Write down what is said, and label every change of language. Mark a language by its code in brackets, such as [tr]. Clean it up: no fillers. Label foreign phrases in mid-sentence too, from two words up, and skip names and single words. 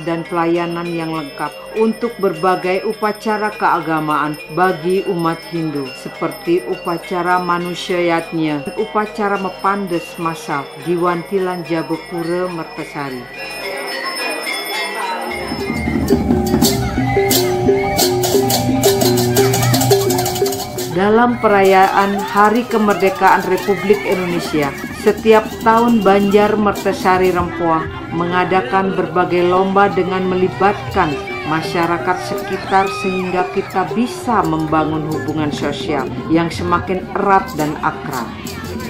[id] dan pelayanan yang lengkap untuk berbagai upacara keagamaan bagi umat Hindu seperti upacara manusiayatnya, upacara mepandes masal di Wantilan Jabo Pura Mertesari. Dalam perayaan Hari Kemerdekaan Republik Indonesia, setiap tahun Banjar Mertesari Rempoa mengadakan berbagai lomba dengan melibatkan masyarakat sekitar sehingga kita bisa membangun hubungan sosial yang semakin erat dan akrab.